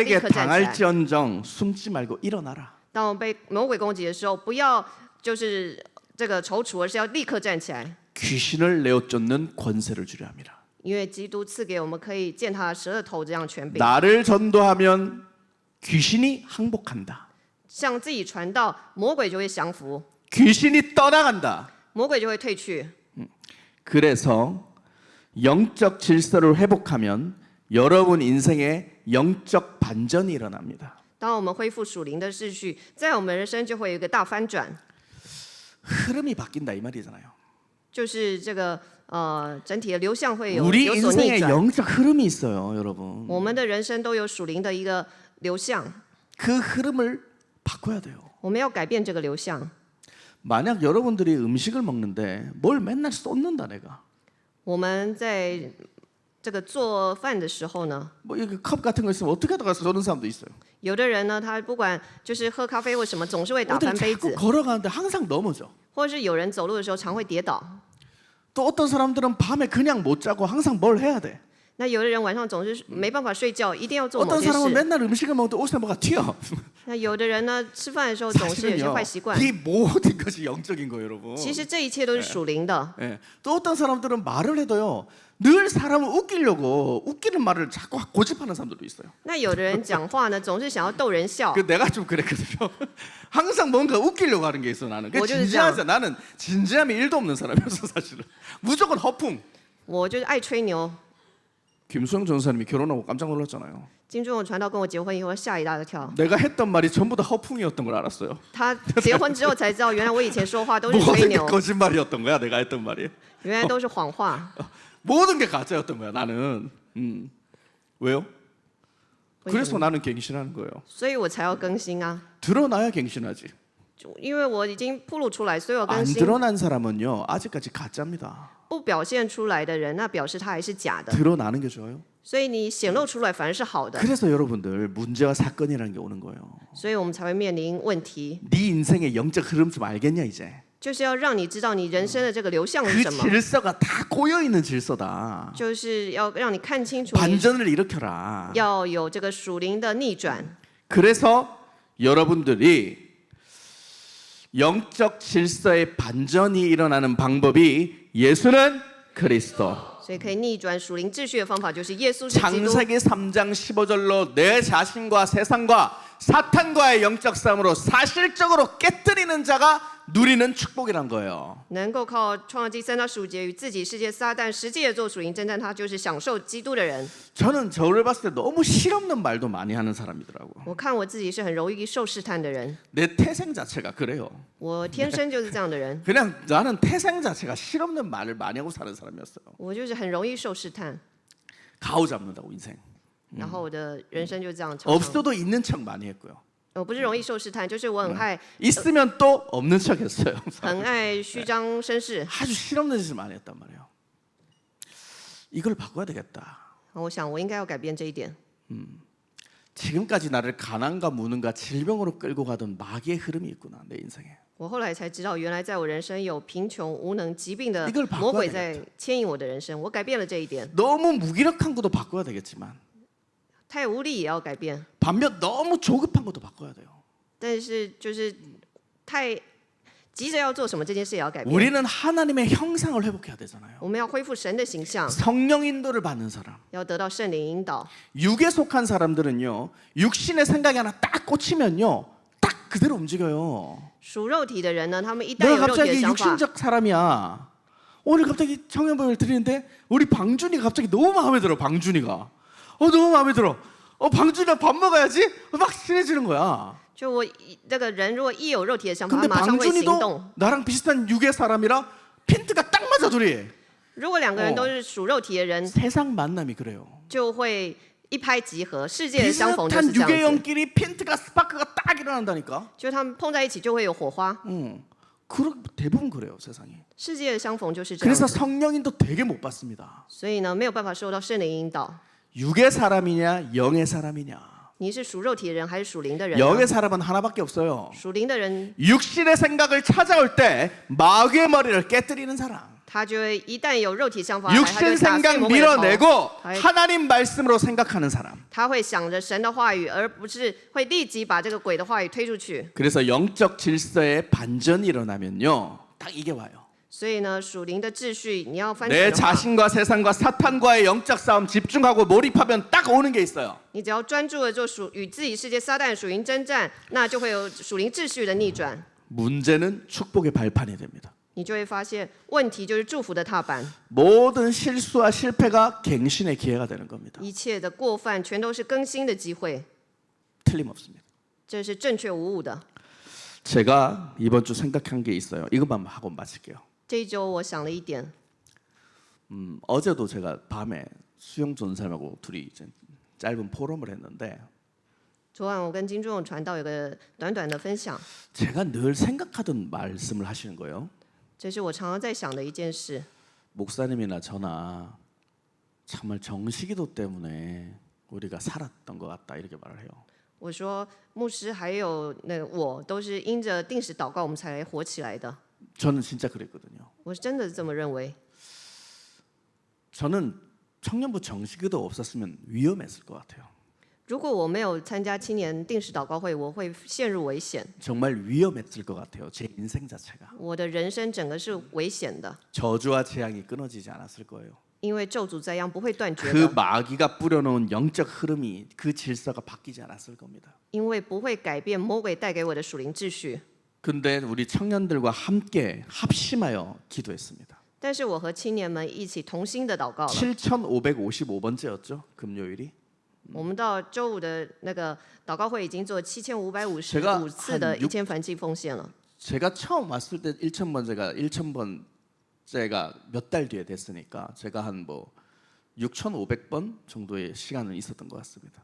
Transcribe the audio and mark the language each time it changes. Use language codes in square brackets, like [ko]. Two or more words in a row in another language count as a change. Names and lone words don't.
[ko] 마귀에게 [zh] 刻站起来。 [ko] 당할지언정 숨지 말고 일어나라. [zh] 当我们被魔鬼攻击的时候，不要就是这个踌躇，而是要立刻站起来， [ko] 귀신을 내어쫓는 권세를 주려 합니다. [zh] 因为基督赐给我们可以践踏蛇的头这样权柄。 [ko] 나를 전도하면 귀신이 항복한다. [zh] 向自己传道，魔鬼就会降服， [ko] 귀신이 떠나간다. [zh] 魔鬼就会退去。 [ko] 그래서 영적 질서를 회복하면 여러분 인생에 영적 반전이 일어납니다. [zh] 当我们恢复属灵的秩序，在我们人生就会有一个大翻转， [ko] 흐름이 바뀐다 이 말이잖아요. [zh] 就是这个整体的流向会有 [ko] 우리 [zh] 有所逆 [ko] 인생에 [zh] 转。 [ko] 영적 흐름이 있어요, 여러분. [zh] 我们的人生都有属灵的一个流向， [ko] 그 흐름을 바꿔야 돼요. [zh] 我们要改变这个流向。 [ko] 만약 여러분들이 음식을 먹는데 뭘 맨날 쏟는다 내가. [zh] 我们在这个做饭的时候呢， [ko] 뭐 이렇게 컵 같은 거 있으면 어떻게 하다가 쏟는 사람도 있어요. [zh] 有的人呢，他不管就是喝咖啡或什么，总是会打 [ko] 어디 [zh] 翻杯 [ko] 자꾸 [zh] 子， [ko] 걸어가는데 항상 넘어져. [zh] 或者是有人走路的时候常会跌倒。 [ko] 또 어떤 사람들은 밤에 그냥 못 자고 항상 뭘 해야 돼. [zh] 那有的人晚上总是没办法睡觉，一定要做某 [ko] 어떤 [zh] 件 [ko] 사람은 [zh] 事。 [ko] 맨날 음식을 먹는데 옷에 뭐가 튀어. [zh] 那有的人呢，吃饭的时候总是有些 [ko] 사실은요, [zh] 坏习惯。 [ko] 이 모든 것이 영적인 거예요, 여러분. [zh] 其实这一切都是属灵的。 [ko] 예. 또 어떤 사람들은 말을 해도요, 늘 사람을 웃기려고 웃기는 말을 자꾸 고집하는 사람들도 있어요. [zh] 那有的人讲话呢，总是想要逗人笑。 [ko] 그 내가 좀 그랬거든요. 항상 뭔가 웃기려고 하는 게 있어 나는. 그 뭐죠, 진지하지 나는 진지함이 1도 없는 사람이었어 사실은. 무조건 허풍. [zh] 我就是爱吹牛。 [ko] 김수영 전사님이 결혼하고 깜짝 놀랐잖아요. [zh] 金钟友传道跟我结婚以后吓一大跳， [ko] 내가 했던 말이 전부 다 허풍이었던 걸 알았어요. [zh] 他结婚之后才知道，原来我以前说话都是吹 [ko] 모든 게 [zh] 牛， [ko] 거짓말이었던 거야 내가 했던 말이. [zh] 原来都是谎话。 [ko] 모든 게 가짜였던 거야 나는. 왜요? [zh] 为什 [ko] 그래서 [zh] 么？ [ko] 나는 갱신하는 거예요. [zh] 所以我才要更新啊， [ko] 드러나야 갱신하지. [zh] 因为我已经暴露出来，所以我更 [ko] 안 [zh] 新。 [ko] 드러난 사람은요 아직까지 가짜입니다. [zh] 不表现出来的人，那表示他还是假的。 [ko] 드러나는 게 좋아요. [zh] 所以你显露出来反而是好的， [ko] 그래서 여러분들 문제와 사건이라는 게 오는 거예요. [zh] 所以我们才会面临问题， [ko] 네 인생의 영적 흐름 좀 알겠냐 이제? [zh] 就是要让你知道你人生的这个流向 [ko] 그 [zh] 是什么， [ko] 질서가 다 고여 있는 질서다. [zh] 就是要让你看清楚你 [ko] 반전을 일으켜라. [zh] 要有这个属灵的逆转。 [ko] 그래서 여러분들이 영적 질서의 반전이 일어나는 방법이 예수는 그리스도. [zh] 所以可以逆转属灵秩序的方法就是耶稣是基督。 [ko] 창세기 3장 15절로 내 자신과 세상과 사탄과의 영적 싸움으로 사실적으로 깨뜨리는 자가 누리는 축복이란 거예요. [zh] 能够靠创世纪3到15节与自己世界撒旦实际的做属灵征战，他就是享受基督的人。 [ko] 저는 저를 봤을 때 너무 실없는 말도 많이 하는 사람이더라고. [zh] 我看我自己是很容易受试探的人， [ko] 내 태생 자체가 그래요. [zh] 我天生就是这样的人， [ko] 그냥 나는 태생 자체가 실없는 말을 많이 하고 사는 사람이었어요. [zh] 我就是很容易受试探， [ko] 가오잡는다고 인생. [zh] 然后我的人生就这样常常。 [ko] 없어도 있는 척 많이 했고요. [zh] 我不是容易受试探，就是我很爱 [ko] 있으면 또 없는 척 했어요. [zh] 很爱虚张声势。 [ko] 아주 실없는 짓을 많이 했단 말이에요. 이걸 바꿔야 되겠다. [zh] 我想我应该要改变这一点。 [ko] 지금까지 나를 가난과 무능과 질병으로 끌고 가던 마귀의 흐름이 있구나 내 인생에. [zh] 我后来才知道，原来在我人生有贫穷、无能、疾病的 [ko] 이걸바꿔야 [zh] 魔鬼在牵引我的人生。我改变了这一点， [ko] 너무 무기력한 것도 바꿔야 되겠지만 [zh] 太无力也要改变， [ko] 반면 너무 조급한 것도 바꿔야 돼요. [zh] 但是就是太急着要做什么这件事也要改变。 [ko] 우리는 하나님의 형상을 회복해야 되잖아요. [zh] 我们要恢复神的形象， [ko] 성령 인도를 받는 사람. [zh] 要得到圣灵引导。 [ko] 육에 속한 사람들은요. 육신의 생각이 하나 딱 꽂히면요. 딱 그대로 움직여요. [zh] 属肉体的人呢，他们一旦有 [ko] 내가 [zh] 肉体的 [ko] 갑자기 [zh] 想法， [ko] 육신적 사람이야. 오늘 갑자기 청년부를 드리는데 우리 방준이가 갑자기 너무 마음에 들어. 방준이가. 너무 마음에 들어. 방준이랑 밥 먹어야지. 막 친해지는 거야. [zh] 就我这个人如果一有肉体的想法，他 [ko] 근데 [zh] 马上会行动。 [ko] 방준이도 나랑 비슷한 육의 사람이라 핀트가 딱 맞아 둘이. [zh] 如果两个人都是属肉体的人， [ko] 세상 만남이 그래요. [zh] 就会一拍即合。世界的相逢就是 [ko] 비슷한 [zh] 这 [ko] 육의 [zh] 样子， [ko] 영끼리 핀트가 스파크가 딱 일어난다니까. [zh] 就他们碰在一起就会有火花。 [ko] 대부분 그래요 세상이. [zh] 世界的相逢就是这样 [ko] 그래서 [zh] 子， [ko] 성령인도 되게 못 받습니다. [zh] 所以呢，没有办法受到圣灵引导。 [ko] 육의 사람이냐 영의 사람이냐. [zh] 你是属肉体的人还是属灵的人呢？ [ko] 영의 사람은 하나밖에 없어요. [zh] 属灵的人， [ko] 육신의 생각을 찾아올 때 마귀의 머리를 깨뜨리는 사람. [zh] 他就会一旦有肉体想法，他就 [ko] 육신 [zh] 会打碎 [ko] 생각 [zh] 魔鬼的头。 [ko] 밀어내고 다이- 하나님 말씀으로 생각하는 사람. [zh] 他会想着神的话语，而不是会立即把这个鬼的话语推出去。 [ko] 그래서 영적 질서의 반전이 일어나면요. 딱 이게 와요. [zh] 所以呢，属灵的秩序你要翻 [ko] 내 [zh] 转的话， [ko] 자신과 세상과 사탄과의 영적 싸움 집중하고 몰입하면 딱 오는 게 있어요. [zh] 你只要专注的做与自己世界撒旦属灵征战，那就会有属灵秩序的逆转。 [ko] 문제는 축복의 발판이 됩니다. [zh] 你就会发现，问题就是祝福的踏板， [ko] 모든 실수와 실패가 갱신의 기회가 되는 겁니다. [zh] 一切的过犯全都是更新的机会， [ko] 틀림없습니다. [zh] 这是正确无误的。 [ko] 제가 이번 주 생각한 게 있어요. 이것만 하고 마칠게요. [zh] 这一周我想了一点， [ko] 어제도 제가 밤에 수영 전사님하고 둘이 이제 짧은 포럼을 했는데 [zh] 昨晚我跟金钟传道有个短短的分享， [ko] 제가 늘 생각하던 말씀을 하시는 거예요. [zh] 这是我常常在想的一件事。 [ko] 목사님이나 저나 정말 정식기도 때문에 우리가 살았던 것 같다 이렇게 말을 해요. [zh] 我说，牧师还有那个我都是因着定时祷告，我们才活起来的。 [ko] 저는 진짜 그랬거든요. [zh] 我是真的这么认为。 [ko] 저는 청년부 정식기도 없었으면 위험했을 것 같아요. [zh] 如果我没有参加青年定时祷告会，我会陷入危险。 [ko] 정말 위험했을 것 같아요. 제 인생 자체가. [zh] 我的人生整个是危险的， [ko] 저주와 재앙이 끊어지지 않았을 거예요. [zh] 因为咒诅灾殃不会断绝 [ko] 그 [zh] 的， [ko] 마귀가 뿌려놓은 영적 흐름이 그 질서가 바뀌지 않았을 겁니다. [zh] 因为不会改变魔鬼带给我的属灵秩序。 [ko] 근데 우리 청년들과 함께 합심하여 기도했습니다. [zh] 但是我和青年们一起同心的祷告了。 [ko] 7,555번째였죠. 금요일이. [zh] 我们到周五的那个祷告会已经做 [ko] 제가 [zh] 7555次的 [ko] 한 [zh] 一千燔祭奉献了。 [ko] 제가 처음 왔을 때 1,000번째가 몇 달 뒤에 됐으니까 제가 한 뭐 6,500번 정도의 시간은 있었던 것 같습니다.